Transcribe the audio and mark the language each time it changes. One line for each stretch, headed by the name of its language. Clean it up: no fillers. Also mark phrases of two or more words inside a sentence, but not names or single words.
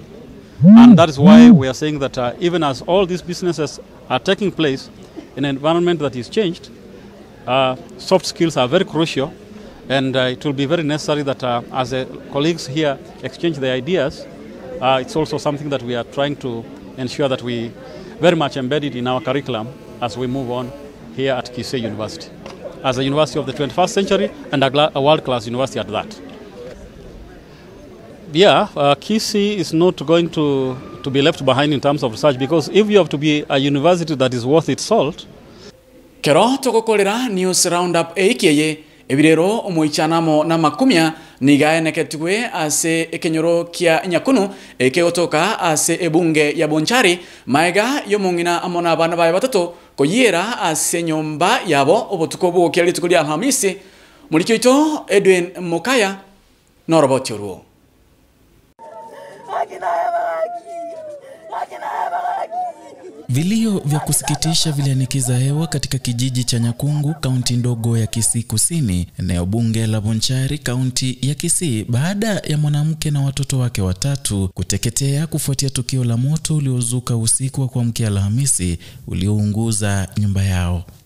English: And that is why we are saying that even as all these businesses are taking place in an environment that is changed, soft skills are very crucial, and it will be very necessary that as the colleagues here exchange their ideas, it's also something that we are trying to ensure that we very much embed it in our curriculum as we move on here at Kisii University, as a university of the 21st century and a world-class university at that. Yeah, Kisii is not going to be left behind in terms of research, because if you have to be a university that is worth its salt.
Gusii: Kero togokorera
English: news roundup
Gusii: eikiye ebirero omuichanamo na makumya nigaeneketwe ase ekenyoro kia nyakunu ekeotoka ase ebunge ya Bonchari maega yomungina amona abana baye batatu koyera ase nyumba yabo obutuko bwo litukulia Alhamisi mulikito Edwin Mukaya norobotyoruo.
Swahili: Vilio vya kusikitisha vilianikiza hewa katika kijiji cha Nyakungu, kaunti ndogo ya Kisii Kusini, eneo bunge la Bonchari, kaunti ya Kisii, baada ya mwanamke na watoto wake watatu kuteketea kufuatia tukio la moto uliozuka usiku wa kuamkia Alhamisi uliounguza nyumba yao.